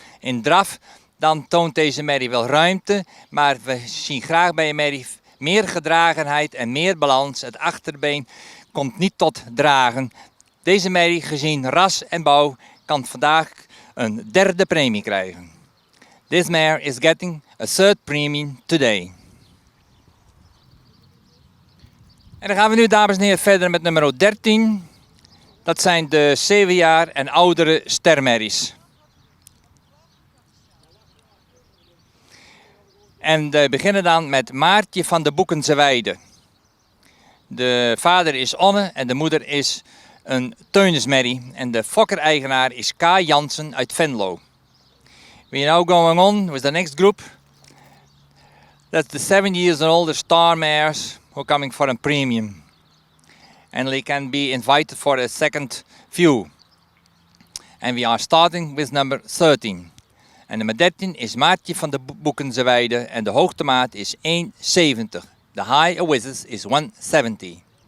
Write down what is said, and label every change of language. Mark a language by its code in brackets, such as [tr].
[nl] In draf dan toont deze merrie wel ruimte, maar we zien graag bij een merrie meer gedragenheid en meer balans. Het achterbeen komt niet tot dragen. Deze merrie, gezien ras en bouw, kan vandaag een derde premie krijgen. [en] This mare is getting a third premium today. [nl] En dan gaan we nu, dames en heren, verder met nummer 13. Dat zijn de 7 jaar en oudere stermerries. En we beginnen dan met Maartje van de Boekense Weide. De vader is Onne en de moeder is een Teunismerrie. En de fokker-eigenaar is K. Jansen uit Venlo. [en] We are now going on with the next group. That's the 7 years and older star mares who are coming for a premium. And they can be invited for a second view. And we are starting with number 13. [nl] En nummer 13 is Maartje van de Boekense Weide en de hoogtemaat is 1,70. [en] The high awizes is 170.